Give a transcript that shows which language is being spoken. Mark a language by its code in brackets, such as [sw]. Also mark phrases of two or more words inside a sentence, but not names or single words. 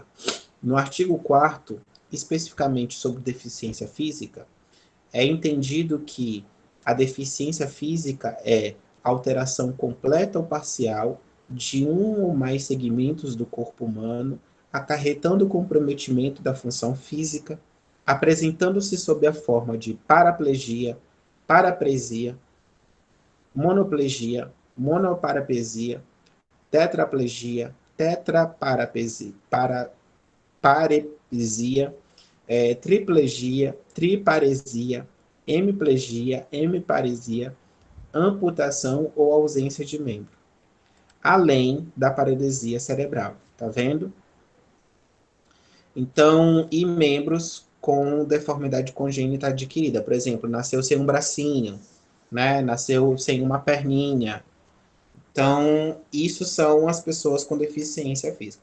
[pt] No artigo 4º, especificamente sobre deficiência física, é entendido que a deficiência física é alteração completa ou parcial de um ou mais segmentos do corpo humano, acarretando o comprometimento da função física, apresentando-se sob a forma de paraplegia, parapresia, monoplegia, monoparapesia, tetraplegia, tetraparapesia, paresia, triplegia, triparesia, hemiplegia, hemiparesia, amputação ou ausência de membro, além da paralisia cerebral, tá vendo? Então, e membros com deformidade congênita adquirida, por exemplo, nasceu sem um bracinho, né? Nasceu sem uma perninha. Então, isso são as pessoas com deficiência física.